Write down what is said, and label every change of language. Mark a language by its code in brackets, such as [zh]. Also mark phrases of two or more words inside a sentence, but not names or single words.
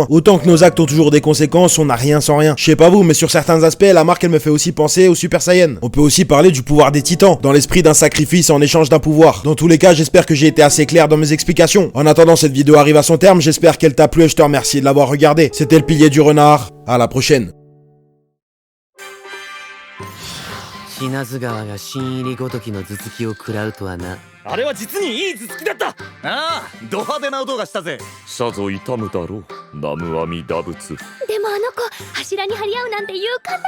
[fr] Autant que nos actes ont toujours des conséquences, on n'a rien sans rien. Je sais pas vous, mais sur certains aspects, la marque elle me fait aussi penser au Super Saiyan. On peut aussi parler du pouvoir des titans, dans l'esprit d'un sacrifice en échange d'un pouvoir. Dans tous les cas, j'espère que j'ai été assez clair dans mes explications. En attendant, cette vidéo arrive à son terme, j'espère qu'elle t'a plu et je te remercie de l'avoir regardé. C'était le pilier du renard, à la prochaine. [ja] 死なず川が新入りごときの頭突きを食らうとはな。あれは実にいい頭突きだった。ああ、ド派手な音がしたぜ。さぞ痛むだろう、南無阿弥陀仏。でもあの子柱に張り合うなんて勇敢なのね。